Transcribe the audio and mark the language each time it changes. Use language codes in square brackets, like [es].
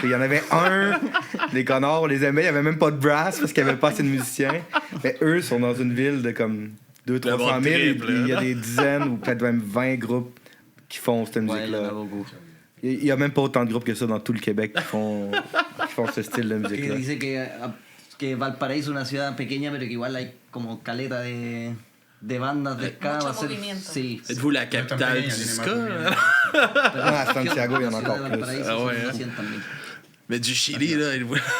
[fr] Il y en avait un, les connards, on les aimait, il n'y avait même pas de brass parce qu'il n'y avait pas assez de musiciens. Mais eux sont dans une ville de comme 200-300 000, et il y a des dizaines ou peut-être même 20 groupes qui font cette musique-là. Il n'y a même pas autant de groupes que ça dans tout le Québec qui font ce style de musique-là. [es] Dice que Valparaíso es una ciudad pequeña, pero que igual hay como caleta de bandas de ska. Sí. [fr] Êtes-vous la capitale du ska? À Santiago, il y en a encore plus. Ah ouais, hein? Mais du Chili, là, êtes-vous...